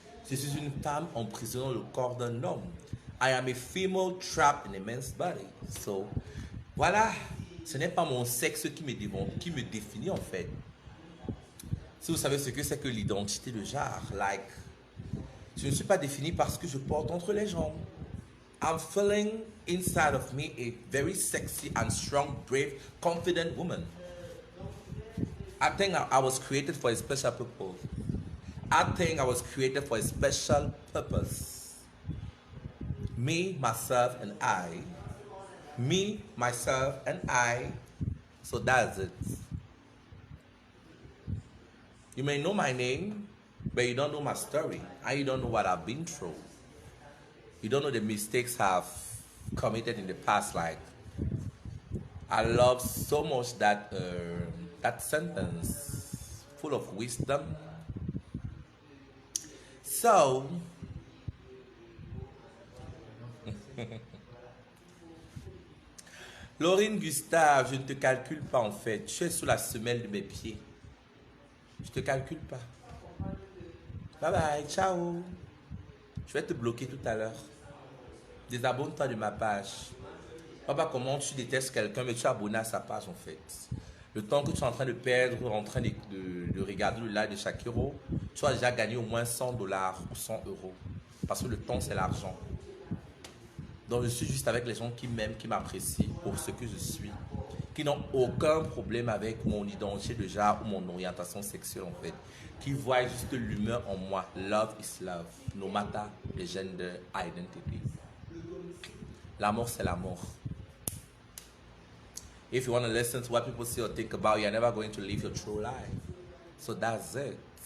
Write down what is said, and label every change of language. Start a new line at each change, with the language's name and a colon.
French: Je suis une femme emprisonnant le corps d'un homme.
English: I am a female trapped in a man's body. So, voilà.
French: Ce n'est pas mon sexe qui me définit en fait. Si vous savez ce que c'est que l'identité de genre, like, je ne suis pas défini par ce que je porte entre les jambes.
English: I'm feeling inside of me a very sexy and strong, brave, confident woman. I think I was created for a special purpose. I think I was created for a special purpose. Me, myself, and I. Me, myself, and I. So that's it. You may know my name, but you don't know my story, and you don't know what I've been through. You don't know the mistakes I've committed in the past. Like, I love so much that that sentence, full of wisdom.
French: So, Laurine Gustave, je ne te calcule pas en fait. Tu es sous la semelle de mes pieds. Je te calcule pas. Bye bye, ciao. Je vais te bloquer tout à l'heure. Désabonne-toi de ma page. Papa, comment tu détestes quelqu'un, mais tu es abonné à sa page en fait. Le temps que tu es en train de perdre, en train de regarder le live de Shakiro, tu as déjà gagné au moins $100 ou 100 euros. Parce que le temps, c'est l'argent. Donc, je suis juste avec les gens qui m'aiment, qui m'apprécient pour ce que je suis, qui n'ont aucun problème avec mon identité de genre ou mon orientation sexuelle en fait, qui voient juste l'humeur en moi.
English: Love is love, no matter the gender identity.
French: L'amour, c'est l'amour.
English: If you want to listen to what people say or think about, you're never going to live your true life. So that's it.